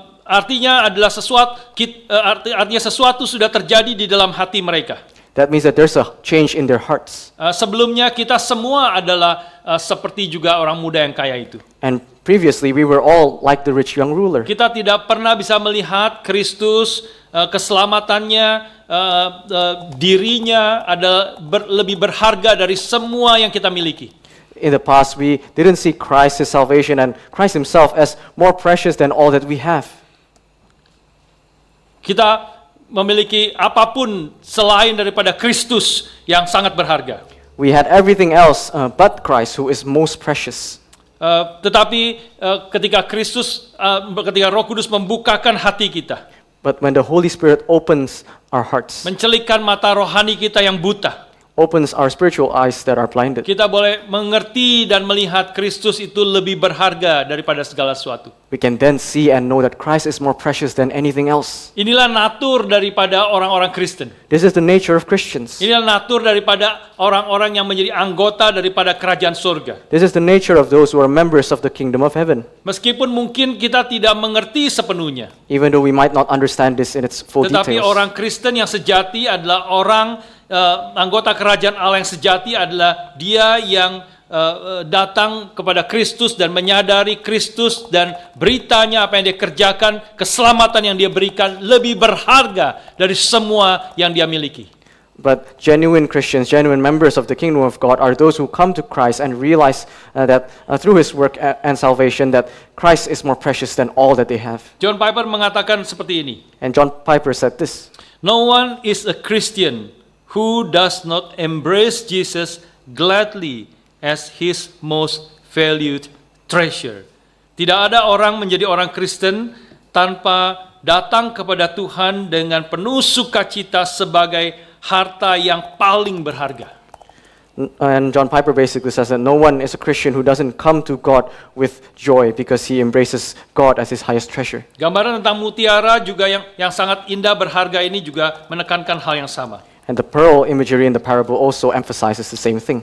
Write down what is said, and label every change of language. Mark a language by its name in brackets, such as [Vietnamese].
[Indonesian] Artinya adalah artinya sesuatu sudah terjadi di dalam hati mereka. [English] That means that there's a change in their hearts. [Indonesian] Sebelumnya kita semua adalah seperti juga orang muda yang kaya itu. [English] And previously we were all like the rich young ruler. [Indonesian] Kita tidak pernah bisa melihat Kristus, keselamatannya, dirinya lebih berharga dari semua yang kita miliki. [English] In the past we didn't see Christ, His salvation, and Christ Himself as more precious than all that we have. [Indonesian] Kita memiliki apapun selain daripada Kristus yang sangat berharga. [English] We had everything else but Christ, who is most precious. [Indonesian] Tetapi ketika Roh Kudus membukakan hati kita, [English] But when the Holy Spirit opens our hearts, [Indonesian] mencelikkan mata rohani kita yang buta, [English] opens our spiritual eyes that are blinded, [Indonesian] kita boleh mengerti dan melihat Kristus itu lebih berharga daripada segala sesuatu. [English] we can then see and know that Christ is more precious than anything else. [Indonesian] Inilah natur daripada orang-orang Kristen. [English] This is the nature of Christians. [Indonesian] Inilah natur daripada orang-orang yang menjadi anggota daripada kerajaan surga. [English] This is the nature of those who are members of the kingdom of heaven. [Indonesian] Meskipun mungkin kita tidak mengerti sepenuhnya, [English] Even though we might not understand this in its full [Indonesian] tetapi [English] details. [Indonesian] orang Kristen yang sejati adalah orang anggota kerajaan Allah yang sejati adalah dia yang datang kepada Kristus dan menyadari Kristus dan beritanya apa yang dia kerjakan, keselamatan yang dia berikan lebih berharga dari semua yang dia miliki. [English] But genuine Christians, genuine members of the kingdom of God are those who come to Christ and realize that through His work and salvation that Christ is more precious than all that they have. [Indonesian] John Piper mengatakan seperti ini, [English] And John Piper said this: "No one is a Christian who does not embrace Jesus gladly as his most valued treasure." [Indonesian] Tidak ada orang menjadi orang Kristen tanpa datang kepada Tuhan dengan penuh sukacita sebagai harta yang paling berharga. [English] And John Piper basically says that no one is a Christian who doesn't come to God with joy because he embraces God as his highest treasure. [Indonesian] Gambaran tentang mutiara juga yang sangat indah berharga ini juga menekankan hal yang sama. [English] And the pearl imagery in the parable also emphasizes the same thing.